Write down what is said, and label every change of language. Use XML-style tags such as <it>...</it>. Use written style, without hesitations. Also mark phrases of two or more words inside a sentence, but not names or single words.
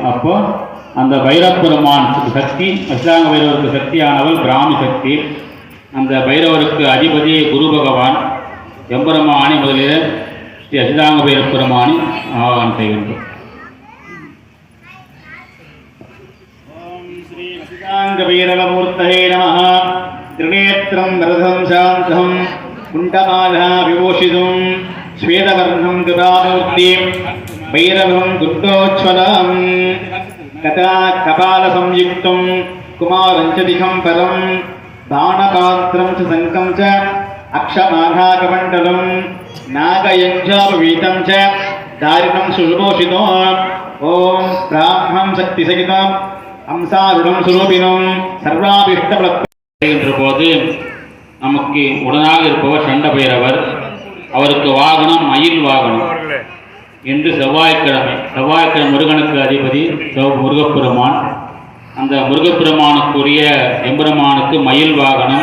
<ta>அப்போது அந்த பைரவபெருமான் சக்தி, அஷ்டாங்க பைரவருக்கு சக்தியானவள் பிராமி சக்தி. அந்த பைரவருக்கு அதிபதி குரு பகவான். எம்பெருமானி முதலில் ஸ்ரீ அஷ்டாங்க பைரவபெருமானி ஆவாகனம் செய்கின்றோம்.</ta> <sa>ॐ श्री अष्टाङ्ग भैरवमूर्तये नमः. त्रिनेत्रं वरदं शान्तं कुण्डमाला विभूषितं श्वेतवर्णं कृपामूर्तिं भैरवं दुर्गोज्ज्वलं कथा कपालसंयुक्तं कुमारं च दिगम्बरं दानपात्रं च शङ्खं च अक्षमाघाकमण्डलं नागयज्ञोपवीतं च दारिणं सुशोभितो. ॐ ब्राह्मं शक्तिसहितं हंसारूढं स्वरूपिणं सर्वाभीष्टफलप्रदं</sa> <ta>என்ற போது நமக்கு உடனாக இருப்பவர் சண்ட பைரவர். அவருக்கு வாகனம் மயில் வாகனம். இன்று செவ்வாய்க்கிழமை முருகனுக்கு அதிபதி முருகப்பெருமான். அந்த முருகப்பெருமானுக்குரிய எம்பெருமானுக்கு மயில் வாகனம்.</ta>